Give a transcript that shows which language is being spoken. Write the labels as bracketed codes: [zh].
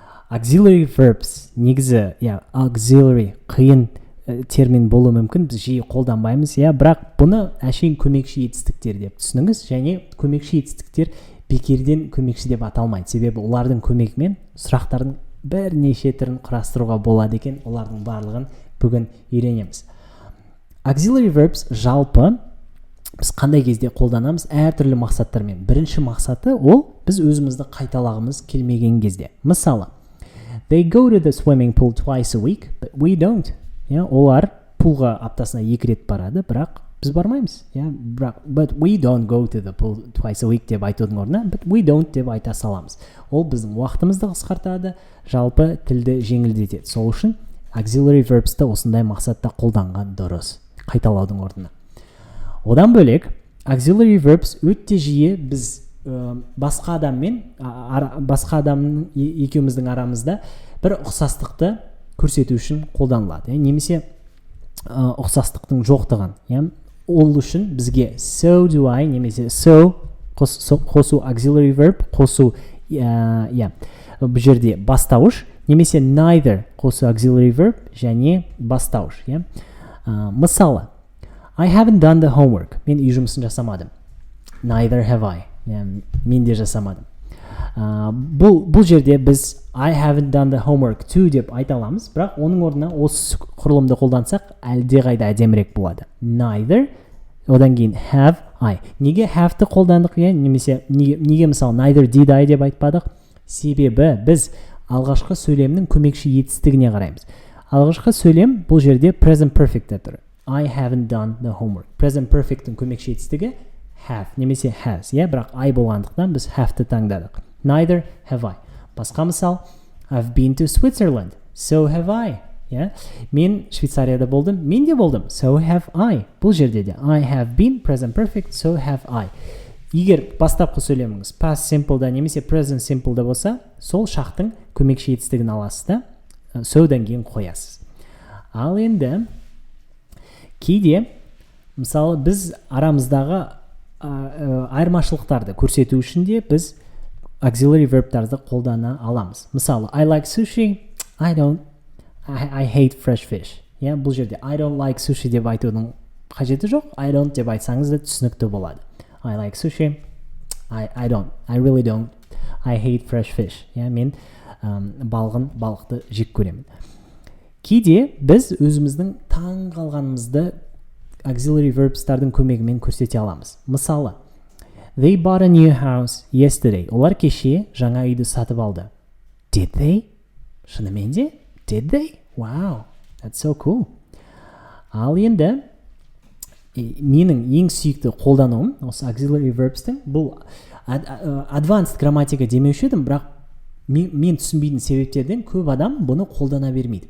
[kk] Auxiliary verbs негізі, auxiliary қиын термин болуы мүмкін, біз жиі қолданбаймыз, бірақ бұны әшейін көмекші етістіктер деп түсініңіз, және көмекші етістіктер бекерден көмекші деп аталмайды, себебі олардың көмегімен сұрақтардың бірнеше түрін құрастыруға болады екен, олардың барлығын бүгін үйренеміз. Auxiliary verbs жалпы біз қандай кезде қолданамыз? Әртүрлі мақсаттармен. Бірінші мақсаты ол біз өзімізді қайталағымыз келмеген кезде. [en] Мысалы, they go to the swimming pool twice a week, but we don't. [kk] Олар пулға аптасына 2 рет барады, бірақ біз бармаймыз. [en] But we don't go to the pool twice a week [kk] деп айтудың орнына, [en] but we don't [kk] деп айта саламыз. Ол біздің уақытымызды қысқартады, жалпы тілді жеңілдетеді. Сол үшін auxiliary verbs'ті осындай мақсатта қолданған дұрыс, қайталаудың орнына. Одан бөлек, auxiliary verbs өте жиі біз басқа адамның екеуміздің арамызда бір ұқсастықты көрсету үшін қолданылады. Немесе ұқсастықтың жоқтығын. Ол үшін бізге [en] so do I [kk] немесе so қосу auxiliary verb, қосу бұл жерде бастауыш, немесе neither қосу auxiliary verb және бастауыш. [en] Мысалы, I haven't done the homework. [kk] Мен үй жұмысын жасамадым. [en] Neither have I. [kk] Мен де жасамадым. Бұл жерде біз [en] I haven't done the homework too [kk] деп айта аламыз, бірақ оның орнына осы құрылымды қолдансақ, әлде қайда әдемірек болады. [en] Neither, [kk] одан кейін [en] have I. [kk] Неге have-ті қолдандық, немесе неге мысалы [en] neither did I [kk] деп айтпадық? Себебі біз алғашқы сөйлемнің көмекші етістігіне қараймыз. Алғашқы сөйлем бұл жерде present perfect тұр. [en] I haven't done the homework. [kk] Present perfect'ің көмекші етістігі have, немесе has. Бірақ I болғандықтан біз have-ті таңдадық. [en] Neither have I. [kk] Басқа мысал, [en] I've been to Switzerland. So have I. [kk] Мен Швейцарияда болдым, мен де болдым. [en] So have I. [kk] Бұл жерде де [en] I have been, [kk] present perfect, [en] so have I. [kk] Егер бастапқы сөйлеміңіз past simple'да немесе present simple'да болса, сол шақтың көмекші етістігін аласыз да, so'дан кейін қоясыз. Ал енді кейде, мысалы, біз арамыздағы айырмашылықтарды көрсету үшін де біз auxiliary verb'тарды қолдана аламыз. [en] Мысалы, I like sushi, I don't, I hate fresh fish. [kk] Бұл жерде [en] I don't like sushi [kk] деп айтудың қажеті жоқ, [en] I don't [kk] деп айтсаңыз да түсінікті болады. [en] I like sushi, I don't, I really don't, I hate fresh fish. [kk] Мен балықты жек көремін. Кейде біз өзіміздің таң қалғанымызды auxiliary verbs'тардың көмегімен көрсете аламыз. [en] Мысалы, they bought a new house yesterday. [kk] Олар кеше жаңа үйді сатып алды. [en] Did they? [kk] Шынымен де? [en] Did they? Wow, that's so cool. [kk] Ал енді менің ең сүйікті қолдануым осы auxiliary verbs'тің бұл advanced грамматика демеуші едім, бірақ мен түсінбейтін себептерден көп адам бұны қолдана бермейді.